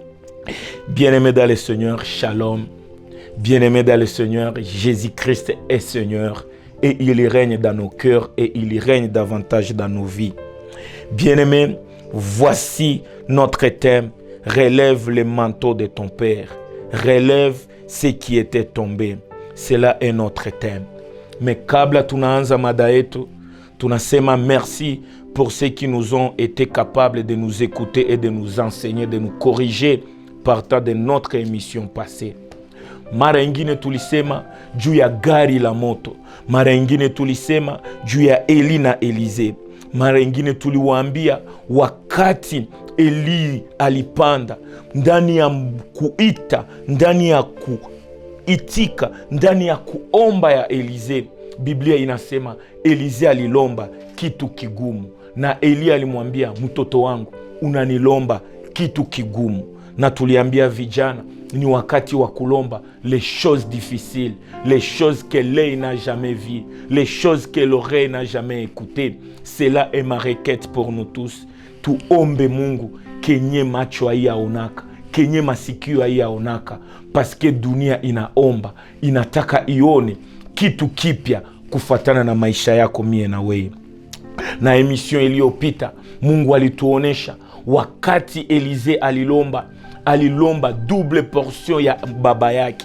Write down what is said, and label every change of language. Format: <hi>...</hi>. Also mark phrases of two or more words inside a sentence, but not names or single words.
<fr>Bien-aimés dans le Seigneur, shalom. Bien-aimés dans le Seigneur, Jésus-Christ est Seigneur et il règne dans nos cœurs et il règne davantage dans nos vies. Bien-aimés, voici notre thème. Relève le manteau de ton Père. Relève ce qui était tombé. Cela est notre thème. Mais</fr> <sw>kabla tunaanza mada yetu, tunasema</sw> <fr>merci pour ceux qui nous ont été capables de nous écouter et de nous enseigner, de nous corriger partant de notre émission passée.</fr> <sw>Mara ingine tulisema juu ya gari la moto. Mara ingine tulisema juu ya Eli na Elize. Mara ingine tuliwaambia wakati Eli alipanda, ndani ya kuita, ndani ya kuitika, ndani ya kuomba ya Elize, Biblia inasema Elize alilomba kitu kigumu. Na Eli alimwambia, mtoto wangu, unanilomba kitu kigumu. Na tuliambia vijana, ni wakati wa kulomba</sw> <fr>les choses difficiles, les choses que l'œil n'a jamais vues, les choses que l'oreille n'a jamais écoutées. Cela est ma requête pour nous tous.</fr> <sw>Tuombe Mungu kenye macho haiyaonaka, kenye masikio haiyaonaka, paske dunia inaomba, inataka ione kitu kipya kufatana na maisha yako mie na wewe. Na emission iliyopita Mungu alituonesha wakati Elize alilomba</sw> <en>double portion</en> <sw>ya baba yake.</sw>